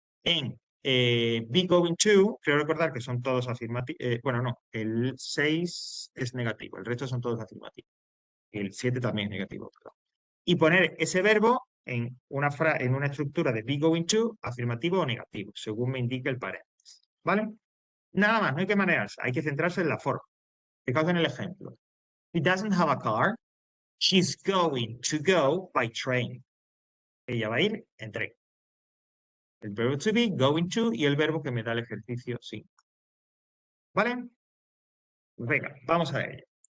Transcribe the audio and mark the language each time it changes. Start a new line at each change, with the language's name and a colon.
Spanish: En be going to, quiero recordar que son todos afirmativos, bueno, no, el 6 es negativo, el resto son todos afirmativos. El 7 también es negativo, perdón. Y poner ese verbo en en una estructura de be going to, afirmativo o negativo, según me indique el paréntesis, ¿vale? Nada más, no hay que manejarse, hay que centrarse en la forma. Fijaos en el ejemplo.
English: He doesn't have a car. She's going to go by train.
Spanish: Ella va a ir en tren. El verbo to be, going to, y el verbo que me da el ejercicio 5. ¿Vale? Venga, vamos a ello.